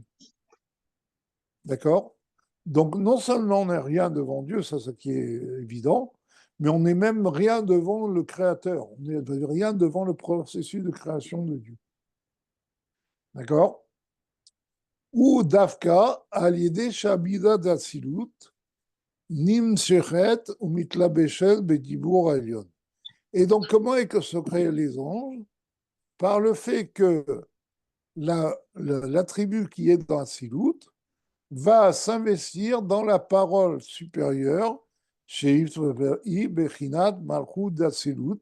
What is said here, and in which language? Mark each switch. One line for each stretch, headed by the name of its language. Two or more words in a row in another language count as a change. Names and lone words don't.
French: D'accord? Donc, non seulement on n'est rien devant Dieu, ça, ce qui est évident, mais on n'est même rien devant le créateur. On n'est rien devant le processus de création de Dieu. D'accord? Ou Dafka,
Hebrew: על ידי שהמדה דאצילות נמשכת ומתלבשת בדבור עליון.
French: Et donc, comment est que se créent les anges? Par le fait que l'attribut qui est dans Atsilut va s'investir dans la parole supérieure, chez
Hebrew: בחינת מלכות
French: d'Atsilut.